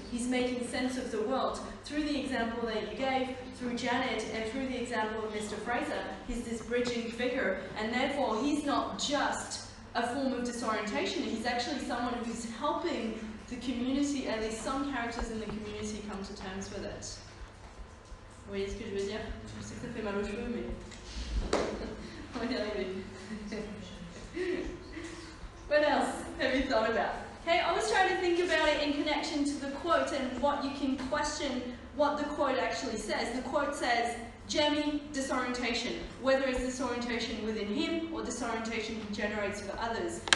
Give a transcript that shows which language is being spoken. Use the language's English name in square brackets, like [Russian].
[English] He's making sense of the world. Through the example that you gave, through Janet, and through the example of Mr. Fraser, he's this bridging figure, and therefore he's not just a form of disorientation. He's actually someone who's helping the community, at least some characters in the community, come to terms with it. [French] Vous voyez ce que je veux dire? Je sais que ça fait mal aux cheveux, mais on va y arriver. [English] What else have you thought about? Okay, I was trying to think about it in connection to the quote and what you can question what the quote actually says. The quote says, Jemmy, disorientation, whether it's disorientation within him or disorientation he generates for others.